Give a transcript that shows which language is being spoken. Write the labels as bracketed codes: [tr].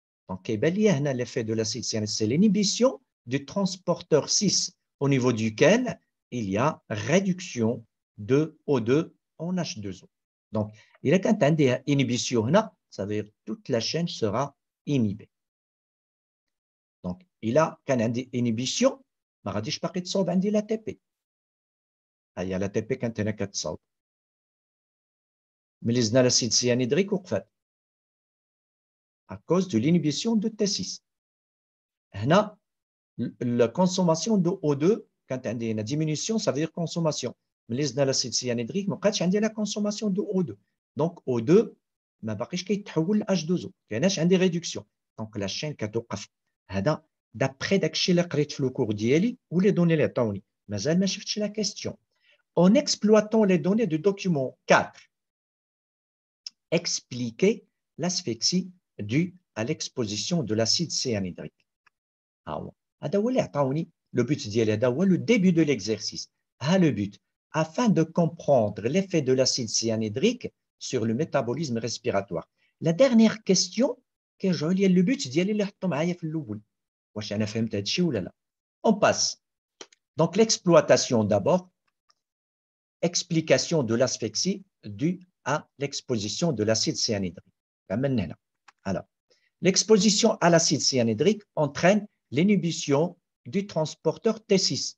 [fr] Donc, l'effet de l'acide cyanhydrique, c'est l'inhibition du transporteur 6 au niveau duquel il y a réduction de O2 en H2O. Donc, il y a une inhibition, ça veut dire que toute la chaîne sera inhibée. Donc, il a une inhibition, [ar] ما غاديش باقي تصاوب عندي [fr] l'ATP. [ar] هي l'ATP كانت هنا كتصاوب. ملي زدنا l'acide cyanhydrique وقفات. [fr] À cause de l'inhibition de T6. [ar] هنا [fr] la consommation de O2 [ar] كانت عندي هنا [fr] diminution, ça veut dire consommation. [ar] ملي زدنا l'acide cyanhydrique ما بقاتش عندي [fr] la consommation de O2. [ar] Donc O2 ما باقيش كيتحول ل H2O. ما كايناش عندي réduction. [fr] Donc la chaîne [ar] كتوقف. هذا d'après داكشي اللي قريت في الكور ديالي ولي دوني اللي عطاوني مازال ما شفتش لا كيستيون. [fr] En exploitant les données du document 4, expliquer l'asphyxie due à l'exposition de l'acide cyanhydrique. [ar] هذا هو اللي عطاوني [fr] le but [ar] ديالي هذا هو [fr] le début de l'exercice. Le but afin de comprendre l'effet de l'acide cyanhydrique sur le métabolisme respiratoire. La dernière question [ar] كيرجعوا لي [fr] le but [ar] ديالي اللي حطوا معايا في الاول. واش انا فهمت هذا الشيء ولا لا؟ [fr] On passe. Donc l'exploitation d'abord. Explication de l'asphyxie due à l'exposition de l'acide cyanhydrique. Alors, l'exposition à l'acide cyanhydrique entraîne l'inhibition du transporteur T6.